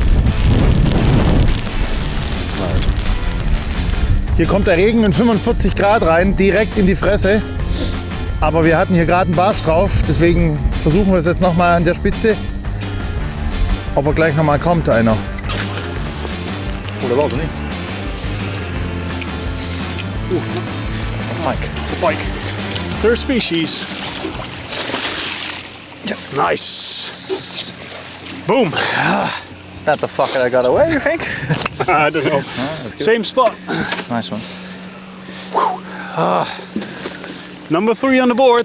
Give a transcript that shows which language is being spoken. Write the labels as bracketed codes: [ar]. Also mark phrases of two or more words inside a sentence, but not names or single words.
[de] Hier kommt der Regen in 45 Grad rein, direkt in die Fresse. Aber wir hatten hier gerade einen Barsch drauf, deswegen versuchen wir es jetzt noch mal an der Spitze. Ob er gleich noch mal kommt, einer. [nl] Voelde wel, niet? [en] Pike. It's a pike. Third species. Yes. Nice. Boom. Is that the fucker that got away, you think? I don't know. Same spot. Nice one. Number 3 on the board.